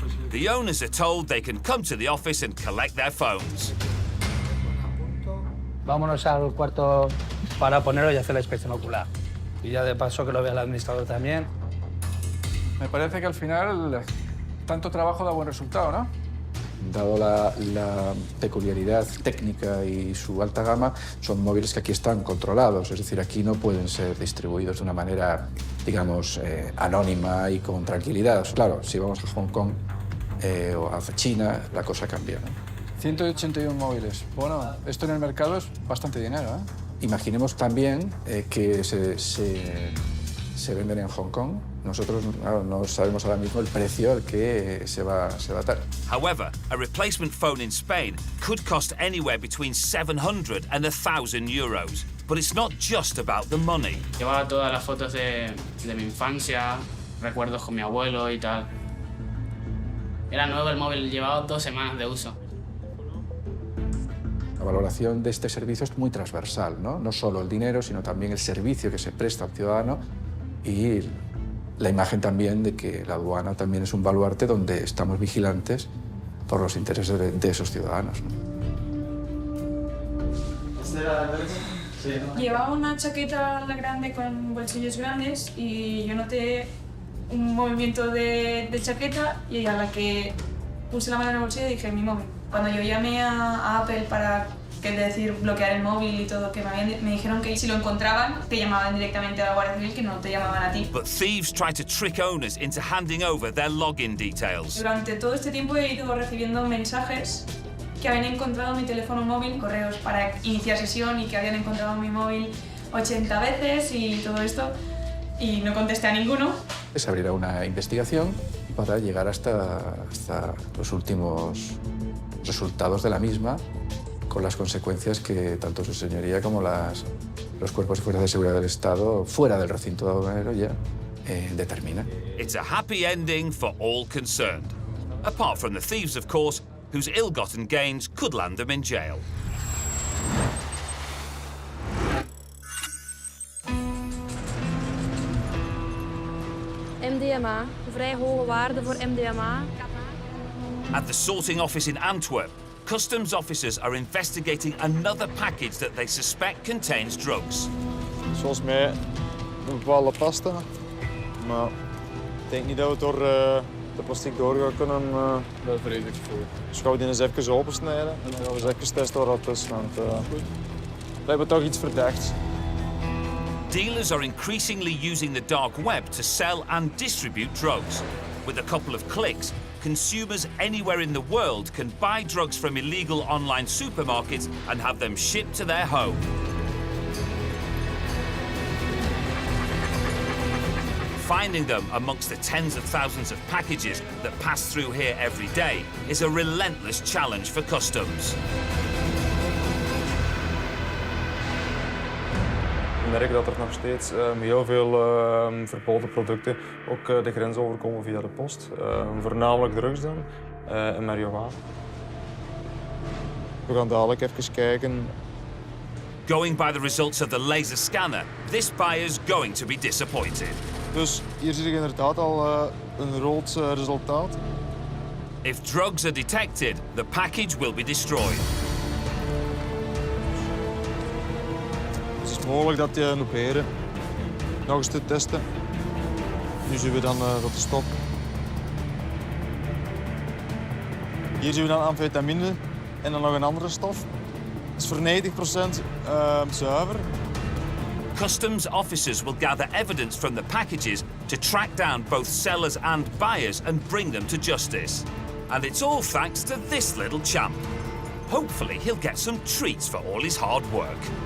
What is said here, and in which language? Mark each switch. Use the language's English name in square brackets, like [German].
[English] The owners are told they can come to the office and collect their phones. [Spanish] Vámonos al cuarto para ponerlo y hacer la inspección ocular. Y ya de paso que lo vea el administrador también. Me parece que al final tanto trabajo da buen resultado, ¿no? Dado la peculiaridad técnica y su alta gama, son móviles que aquí están controlados, es decir, aquí no pueden ser distribuidos de una manera, digamos, anónima y con tranquilidad. Claro, si vamos a Hong Kong o a China, la cosa cambia, ¿no? 181 móviles. Bueno, esto en el mercado es bastante dinero, ¿eh? Imaginemos también que se venden en Hong Kong. Nosotros no sabemos ahora mismo el precio al que se va a dar. [English] However, a replacement phone in Spain could cost anywhere between 700 and 1,000 euros. But it's not just about the money. [Spanish] Llevaba todas las fotos de mi infancia, recuerdos con mi abuelo y tal. Era nuevo el móvil, llevaba 2 semanas de uso. La valoración de este servicio es muy transversal, ¿no? No solo el dinero, sino también el servicio que se presta al ciudadano y la imagen también de que la aduana también es un baluarte donde estamos vigilantes por los intereses de esos ciudadanos, ¿no? Llevaba una chaqueta grande con bolsillos grandes y yo noté un movimiento de chaqueta y a la que puse la mano en el bolsillo dije mi móvil. Cuando yo llamé a Apple para bloquear el móvil y todo, que me dijeron que si lo encontraban, te llamaban directamente a la Guardia Civil, que no te llamaban a ti. [English] But thieves try to trick owners into handing over their login details. [Spanish] Durante todo este tiempo he ido recibiendo mensajes que habían encontrado mi teléfono móvil, correos para iniciar sesión y que habían encontrado mi móvil 80 veces y todo esto, y no contesté a ninguno. Se abrirá una investigación para llegar hasta los últimos resultados de la misma, con las consecuencias que tanto su señoría como los cuerpos y fuerzas de seguridad del Estado, fuera del recinto aduanero, ya determinan. [English] It's a happy ending for all concerned. Apart from the thieves, of course, whose ill-gotten gains could land them in jail. [Dutch] MDMA, vrij hoge waarde voor MDMA. [English] At the sorting office in Antwerp, customs officers are investigating another package that they suspect contains drugs. [Dutch] Zoals mij een bepaalde pasta, maar ik denk niet dat we door de plastic door gaan kunnen. Dat vrees ik voor. Dus gaan we die eens even opensnijden en dan gaan we eens even testen wat dat is. Want we hebben toch iets verdachts. [English] Dealers are increasingly using the dark web to sell and distribute drugs. With a couple of clicks, consumers anywhere in the world can buy drugs from illegal online supermarkets and have them shipped to their home. Finding them amongst the tens of thousands of packages that pass through here every day is a relentless challenge for customs. [Dutch] We merken dat er nog steeds heel veel verboden producten ook de grens overkomen via de post. Voornamelijk drugs dan en marihuana. We gaan dadelijk even kijken. [English] Going by the results of the laser scanner, this buyer's going to be disappointed. [Dutch] Dus hier zie je inderdaad al een rood resultaat. [English] If drugs are detected, the package will be destroyed. [Dutch] Het is mogelijk dat die proberen nog eens te testen. Nu zien we dan dat de stop. Hier zien we dan amfetamine en dan nog een andere stof. Het is voor 90% zuiver. [English] Customs officers will gather evidence from the packages to track down both sellers and buyers and bring them to justice. And it's all thanks to this little champ. Hopefully he'll get some treats for all his hard work.